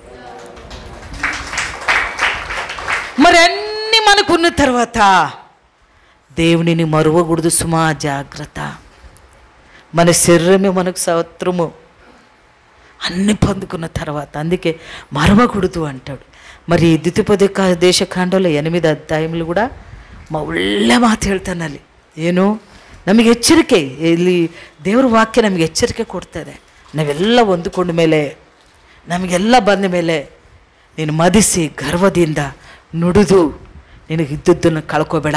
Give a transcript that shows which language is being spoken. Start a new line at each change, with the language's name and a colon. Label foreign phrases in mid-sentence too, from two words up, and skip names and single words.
Telugu: మరి అన్నీ మనకున్న తర్వాత దేవునిని మరువకూడదు సుమా, జాగ్రత్త. మన శరీరమే మనకు శత్రుము, అన్ని పొందుకున్న తర్వాత. అందుకే మరవకూడదు అంటాడు.
Kannada: మరి ದ್ವಿತೀಯೋಪದೇಶ 8 ಅಧ್ಯಾಯములు ಕೂಡ ಒಳ್ಳೆ ಮಾತು ಹೇಳ್ತಾನೆ ಅಲ್ಲಿ. ಏನು, ನಮಗೆ ಎಚ್ಚರಿಕೆ, ಇಲ್ಲಿ ದೇವರ ವಾಕ್ಯ ನಮಗೆ ಎಚ್ಚರಿಕೆ ಕೊಡ್ತದೆ. ನಾವೆಲ್ಲ ಹೊಂದಿಕೊಂಡ ಮೇಲೆ, ನಮಗೆಲ್ಲ ಬಂದ ಮೇಲೆ ನೀನು ಮದಿಸಿ ಗರ್ವದಿಂದ ನುಡಿದು ನಿನಗೆ ಇದ್ದದ್ದನ್ನು ಕಳ್ಕೊಬೇಡ.